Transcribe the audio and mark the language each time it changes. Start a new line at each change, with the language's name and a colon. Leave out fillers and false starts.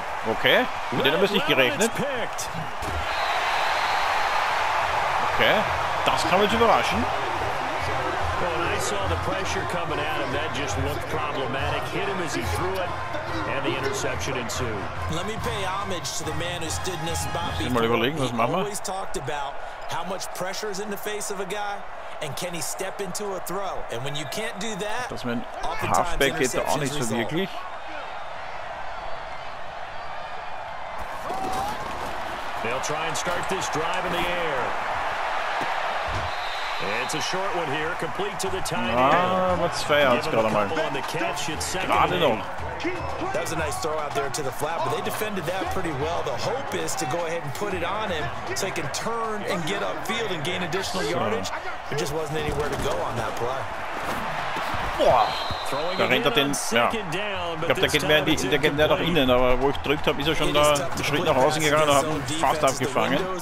German: Okay, mit denen haben wir es nicht gerechnet. Okay, das kann uns überraschen.
English: Well, I saw the pressure coming at him. That just looked problematic. Hit him as he threw it, and the interception ensued. Let me pay homage to the man who stood in this spot before.
German: Mal überlegen, was machen wir?
English: Always talked about how much pressure is in the face of a guy, and can he step into a throw? And when you can't do that,
German: dass mein Halfback geht da auch nicht so wirklich.
English: They'll try and start this drive in the air. It's a short one here, complete to the tight end.
German: Aber 2 Yards gerade mal. Gerade noch.
English: That was a nice throw out there to the flat, but they defended that pretty well. The hope is to go ahead and put it on him so he can turn and get upfield and gain additional yardage. There just wasn't anywhere to go on that play.
German: Boah, da rennt er den, ja, ich glaube, der geht mehr nach innen, aber wo ich gedrückt habe, ist er schon da einen Schritt nach außen gegangen und hat ihn fast abgefangen.